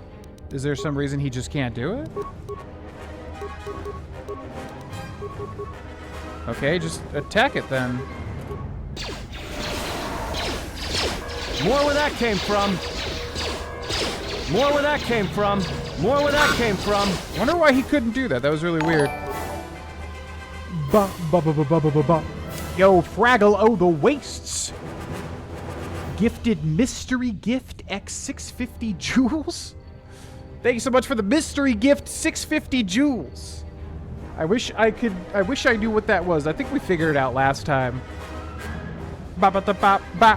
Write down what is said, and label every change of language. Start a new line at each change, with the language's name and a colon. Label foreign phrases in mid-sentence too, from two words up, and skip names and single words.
English: Is there some reason he just can't do it? Okay, just attack it then. More where that came from. More where that came from. More where that came from. Wonder why he couldn't do that. That was really weird. Ba ba ba ba ba ba ba ba. Yo, Fraggle, oh, the wastes. Gifted mystery gift X 650 jewels. Thank you so much for the mystery gift 650 jewels. I wish I knew what that was. I think we figured it out last time. Ba ba ba ba ba.